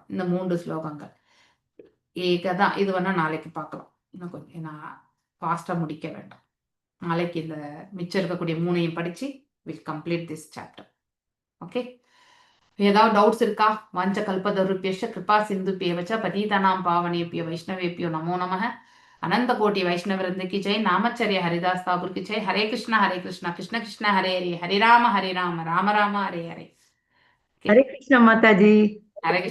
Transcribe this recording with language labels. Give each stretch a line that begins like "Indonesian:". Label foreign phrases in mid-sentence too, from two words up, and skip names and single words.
Tamil: இந்த 3 ஸ்லோகங்கள் ஏகதான். இது வேணா நாளைக்கு பார்க்கலாம். இன்னும் கொஞ்சம் நான் ஃபாஸ்டா முடிக்க வேண்டாம். நாளைக்கு இந்த மிச்சம் இருக்கக்கூடிய 3ஐயும் படிச்சு
English: will complete this chapter.
Tamil: ஓகே, ஏதாவது டவுட்ஸ் இருக்கா?
Sanskrit: वाञ्छा कल्पतरुभ्यश्च कृपा सिन्धुभ्य एव च पतितानां पावनेभ्यो वैष्णवेभ्यो नमो नमः.
Hindi: अनंत कोटि वैष्णव वृंद की जय। नामचर्य हरिदास ठाकुर की जय।
Sanskrit: हरे कृष्णा कृष्ण कृष्ण हरे हरे, हरे राम राम राम राम हरे हरे।
Hindi: हरे कृष्ण माता जी। हरे कृष्ण।